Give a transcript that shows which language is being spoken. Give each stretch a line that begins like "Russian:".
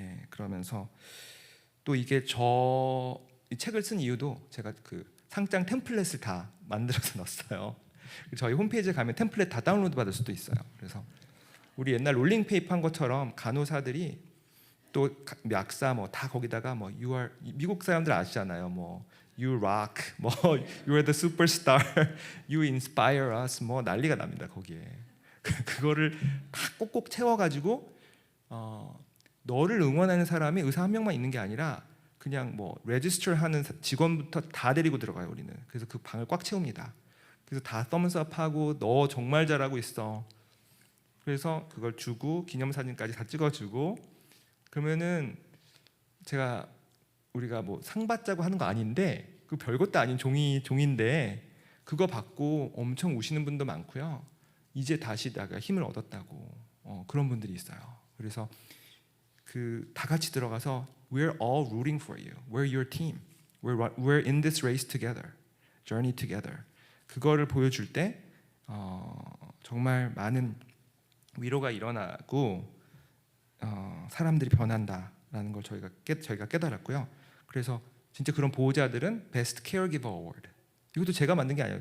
Korean: 그러면서 또 이게 이 책을 쓴 이유도 제가 그 상장 템플릿을 다 만들어서 넣었어요. 저희 홈페이지에 가면 템플릿 다 다운로드 받을 수도 있어요. 그래서 우리 옛날 롤링페이퍼 한 것처럼 간호사들이 또 약사 뭐 다 거기다가 뭐 미국 사람들 아시잖아요.
English: 뭐 You rock, 뭐 You're the superstar, You inspire us, 뭐
Korean: 난리가 납니다 거기에. 그거를 다 꼭꼭 채워가지고 너를 응원하는 사람이 의사 한 명만 있는 게 아니라 그냥 뭐 레지스터 하는 직원부터 다 데리고 들어가요 우리는. 그래서 그 방을 꽉 채웁니다. 그래서 다 썸스업하고 너 정말 잘하고 있어. 그래서 그걸 주고 기념사진까지 다 찍어주고 그러면은 우리가 뭐 상 받자고 하는 거 아닌데 그 별것도 아닌 종인데 그거 받고 엄청 우시는 분도 많고요. 이제 다시 내가 힘을 얻었다고 그런 분들이 있어요. 그래서 그 다 같이 들어가서
English: We're all rooting for you. We're your team. We're in this race together. Journey together.
Korean: 그거를 보여줄 때 정말 많은 위로가 일어나고 사람들이 변한다라는 걸 저희가 깨달았고요. 그래서 진짜 그런 보호자들은 Best Caregiver Award. 이것도 제가 만든 게 아니에요.